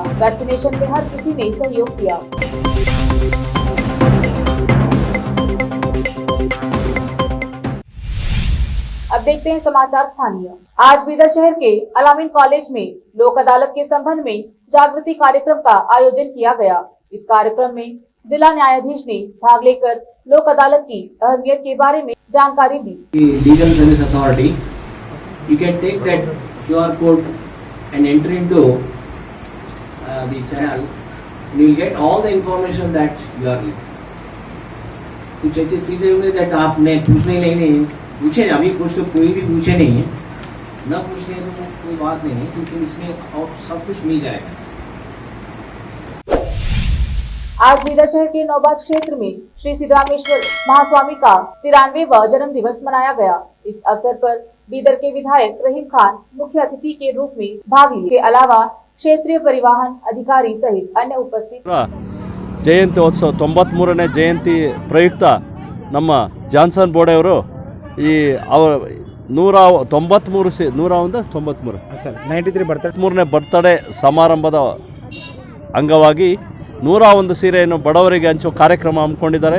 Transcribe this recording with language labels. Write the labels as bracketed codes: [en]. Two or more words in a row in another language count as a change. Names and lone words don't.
[hi] वैक्सीनेशन में हर किसी ने सहयोग किया। अब देखते हैं समाचार स्थानीय। आज बीदर शहर के अलामीन कॉलेज में लोक अदालत के संबंध में जागृति कार्यक्रम का आयोजन किया गया। इस कार्यक्रम में जिला न्यायाधीश ने भाग लेकर लोक अदालत की अहमियत के बारे में जानकारी दी। लीगल सर्विस अथॉरिटी, [en] you can take that QR code and enter into the channel. You will get all the information that you are reading. [hi] कुछ ऐसी चीजें होंगी that आपने पूछने नहीं पूछे, अभी कुछ तो कोई भी पूछे नहीं है, न पूछने तो कोई बात नहीं है, क्योंकि इसमें और सब कुछ मिल जाएगा। आज बीदर शहर के नौबाद क्षेत्र में श्री सिद्धरामेश्वर महास्वामी का 93वां जन्म दिवस मनाया गया। इस अवसर पर बीदर के विधायक रहीम खान मुख्य अतिथि के रूप में भाग लिए। के अलावा क्षेत्रीय परिवहन अधिकारी सहित अन्य उपस्थित। [kn] ಜಯಂತ್ಯೋತ್ಸವ 93ನೇ ಜಯಂತಿ ಪ್ರಯುಕ್ತ ನಮ್ಮ ಜಾನ್ಸನ್ ಬೋಡೆ ಅವರು ಈ ಅವರ 193ನೇ ಬರ್ತ್ಡೇ ಸಮಾರಂಭದ ಅಂಗವಾಗಿ 101 ಸೀರೆಯನ್ನು ಬಡವರಿಗೆ ಹಂಚುವ ಕಾರ್ಯಕ್ರಮ ಹಮ್ಮಿಕೊಂಡಿದ್ದಾರೆ।